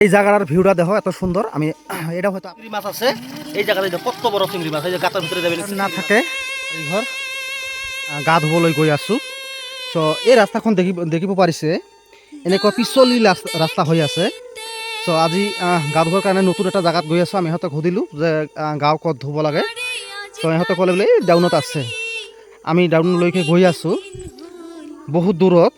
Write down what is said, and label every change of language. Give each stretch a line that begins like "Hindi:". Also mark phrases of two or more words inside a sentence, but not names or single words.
Bangla: এই জায়গার ভিউটা দেখো এত সুন্দর। আমি এটা হয়তো চিংড়ি মাছ আছে এই জায়গাতে, কত বড় চিংড়ি মাছ, এই যে গাতার ভিতরে যাবে না থাকে এই ঘর
Assamese: গা ধুবলৈ গৈ আছো। চ' এই ৰাস্তাখন দেখিব পাৰিছে এনেকুৱা পিছলি ৰাস্তা হৈ আছে। চ' আজি গা ধুবৰ কাৰণে নতুন এটা জেগাত গৈ আছোঁ। আমি ইহঁতক সুধিলোঁ যে গাঁও ক'ত ধুব লাগে। চ' ইহঁতে ক'লে বোলে এই ডাউনত আছে। আমি ডাউনলৈকে গৈ আছোঁ বহুত দূৰত।